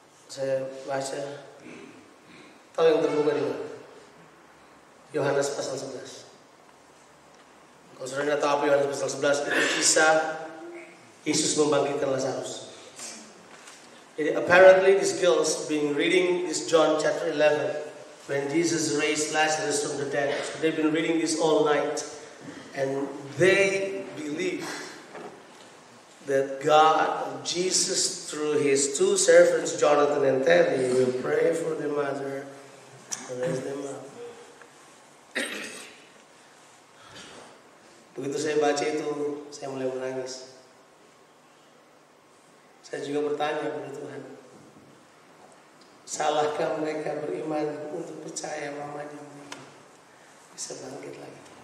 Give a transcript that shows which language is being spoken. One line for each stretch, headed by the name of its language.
Indonesian: Saya baca. Tahu yang terbuka di mana? Yohanes pasal 11. Kalau saudara tidak tahu apa Yohanes pasal 11, itu kisah Yesus membangkitkan Lazarus.
English: Jadi apparently these girls been reading this John chapter 11 when Jesus raised Lazarus from the dead. So they've been reading this all night, and they believe that God, Jesus, through His two servants Jonathan and Terry, will pray for their mother and raise them up.
Indonesian: Begitu saya baca itu, saya mulai menangis. Saya juga bertanya kepada Tuhan, salahkah mereka beriman untuk percaya mamanya bisa bangkit lagi?